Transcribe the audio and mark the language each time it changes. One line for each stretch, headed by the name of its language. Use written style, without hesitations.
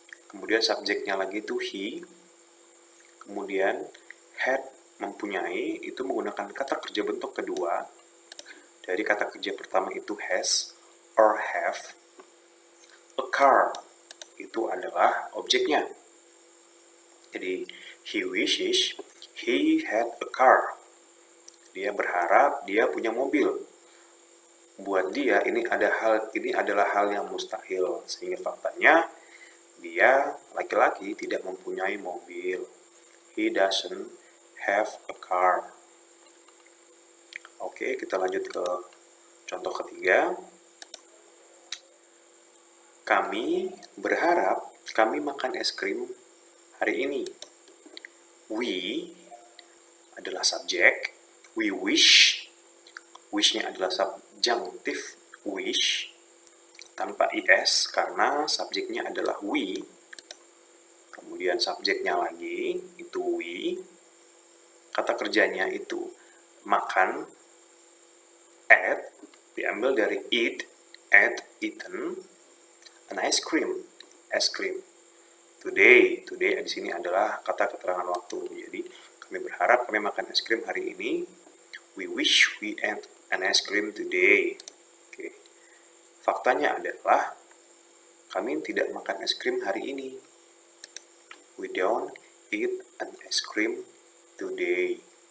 Indonesian: Kemudian subjeknya lagi itu he. Kemudian had mempunyai itu menggunakan kata kerja bentuk kedua. Dari kata kerja pertama itu has or have. A car itu adalah objeknya. Jadi
English: he wishes he had a car.
Indonesian: Dia berharap dia punya mobil. Buat dia ini adalah hal yang mustahil, sehingga faktanya dia laki-laki tidak mempunyai mobil.
English: He doesn't have a car.
Indonesian: Oke, kita lanjut ke contoh ketiga. Kami berharap kami makan es krim hari ini.
English: We
Indonesian: adalah subjek.
English: We wish.
Indonesian: Wish-nya adalah subjunctive wish tanpa is karena subjeknya adalah we. Kemudian subjeknya lagi itu we. Kata kerjanya itu makan. At diambil dari eat, eaten. An ice cream, es krim. Today di sini adalah kata keterangan waktu. Jadi kami berharap kami makan es krim hari ini.
English: We wish we ate an ice cream today.
Indonesian: Oke. Faktanya adalah kami tidak makan es krim hari ini.
English: We don't eat an ice cream today.